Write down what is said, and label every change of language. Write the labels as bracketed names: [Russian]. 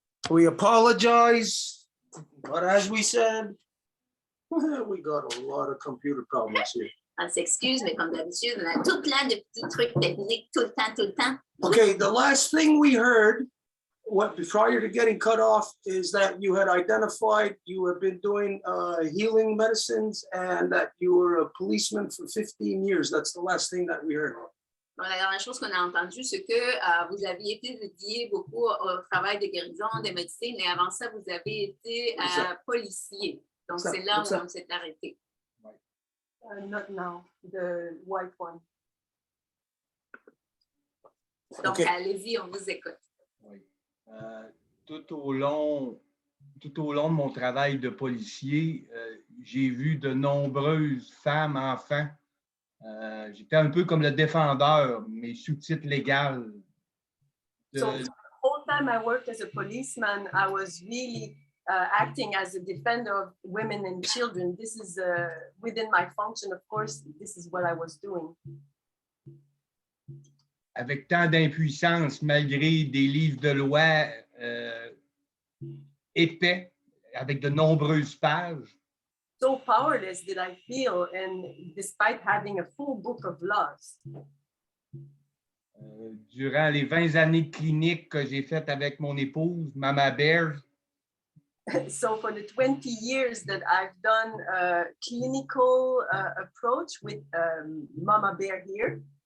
[English] We apologize, but as we said, we got a lot of computer problems here. [French] On s'excuse, mais comme d'habitude, on a tout plein de petits trucs techniques tout le temps, tout le temps. [English] Okay, the last thing we heard, what prior to getting cut off, is that you had identified you have been doing healing medicines and that you were a policeman for 15 years. That's the last thing that we heard. [French] Bon, la dernière chose qu'on a entendue, c'est que vous aviez été dédié beaucoup au travail de guérison, de médecine, et avant ça, vous avez été policier. Donc, c'est là où on s'est arrêté. [English] Not now, the white one. [French] Donc, [English] Okay. [French] allez-y, on vous écoute. Oui. Tout au long de mon travail de policier, j'ai vu de nombreuses femmes, enfants. J'étais un peu comme le défendeur, mes sous-titres légaux. [English] So the whole time I worked as a policeman, I was really acting as a defender of women and children. This is within my function, of course, this is what I was doing. [French] Avec tant d'impuissance, malgré des livres de loi épais, avec de nombreuses pages. [English] So powerless did I feel, and despite having a full book of laws. [French] Durant les 20 années de clinique que j'ai faites avec mon épouse, Mama Bear, [English] So for the 20 years that I've done a clinical approach with Mama Bear here,